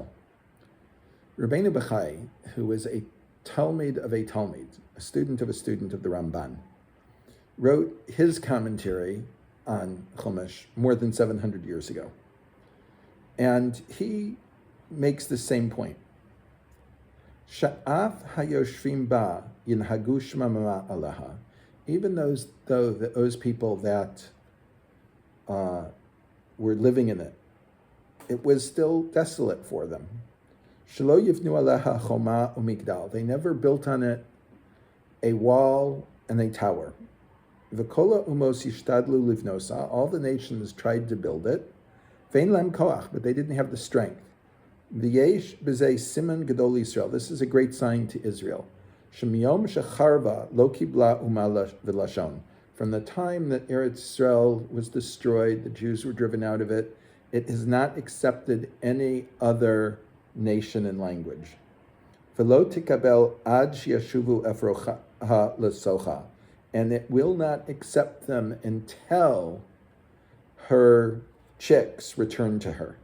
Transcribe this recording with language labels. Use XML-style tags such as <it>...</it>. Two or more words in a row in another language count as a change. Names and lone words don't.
<en>Rabbeinu Bachai, who was a Talmid of a Talmid, a student of the Ramban, wrote his commentary on Chumash more than 700 years ago. And he makes the same point.</en> <he>שאף היושבים בה ינהגו שממה עליה.</he> <en>Even those people that were living in it, it was still desolate for them.</en> <he>שלא יבנו עליה חומה ומגדל.</he> <en>They never built on it a wall and a tower.</en> <he>וכל האומות ישתדלו לבנותה.</he> <en>All the nations tried to build it.</en> <he>ואין להם כח,</he> <en>but they didn't have the strength.</en> <he>ויש בזה סימן גדול לישראל.</he> <en>This is a great sign to Israel.</en> <he>שמיום שחרבה לא קיבלה אומה ולשון.</he> <en>From the time that Eretz Israel was destroyed, the Jews were driven out of it, it has not accepted any other nation and language.</en> <he>ולא תקבל עד שישובו אפרוחיה לתוכה.</he> <en>And it will not accept them until her chicks return to her.</en>